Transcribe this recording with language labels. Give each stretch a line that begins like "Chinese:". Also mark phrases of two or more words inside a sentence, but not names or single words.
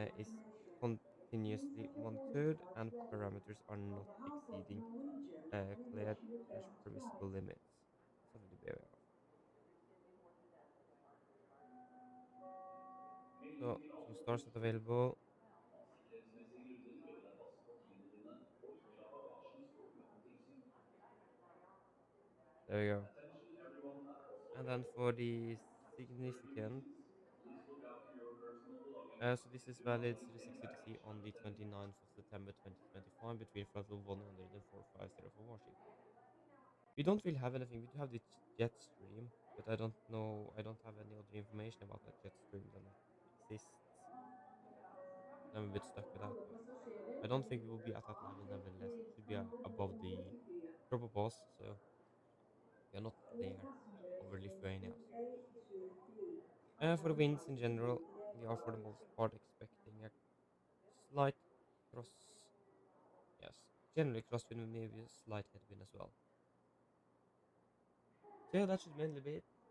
English: is information. Please continuously have your boarding monitored cards and ready. parameters are On not behalf of exceeding Norwegian, we wish cleared you a pleasant permissible flight. limits. Something to be aware of. So, some stars not available.
Norwegian: Sikkerhetsmessige grunner bør du deg passe papirene dine og ikke la bagasjen stå uten tilsyn.
English: There we go. Attention everyone at Oslo And then for Airport. the For security significant, reasons, please look after your personal belongings. so this is Do not valid contain 06 baggage UTC on the unattended. 29th of September 2025 between flight level 100 and 450 from Washington. We don't really have anything. We do have the jet stream, but I don't know. I don't have any other information about that jet stream than it exists. I'm a bit stuck with that,
Norwegian: Alle
English: but
Norwegian: passasjerer
English: I don't
Norwegian: med
English: think we will
Norwegian: gruppe
English: be at that level nevertheless. It should be A350 above
Norwegian: om bord
English: the
Norwegian: i flyet.
English: tropopause, so we are not All there passengers over from Lithuania. group A to B For are the winds in invited to general, board the we are for the aircraft. most part expecting a slight cross. Yes, generally crosswind with maybe a slight headwind as well. So yeah, that should mainly be it.